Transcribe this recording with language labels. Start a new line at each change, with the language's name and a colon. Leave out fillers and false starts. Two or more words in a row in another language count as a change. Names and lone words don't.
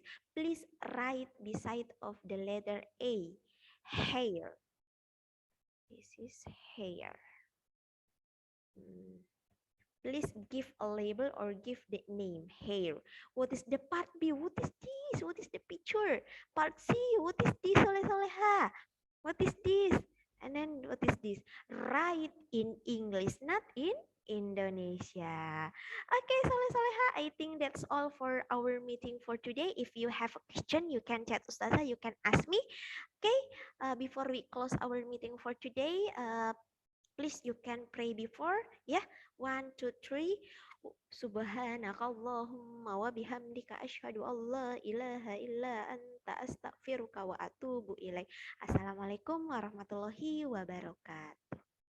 English: Please write beside of the letter A, hair. This is hair. Please give a label or give the name, hair. What is the part B? What is this? What is the picture? Part C, what is this, soleh-soleha? What is this? And then what is this? Write in English, not in Indonesia. Okay, soleh-soleha, I think that's all for our meeting for today. If you have a question, you can chat Ustazah, you can ask me. Okay, before we close our meeting for today, please you can pray before, ya. 1, 2, 3.
Arabic: سبحانك اللهم وبحمدك أشهد أن لا إله إلا أنت أستغفرك وأتوب إليك. السلام عليكم ورحمة الله وبركاته.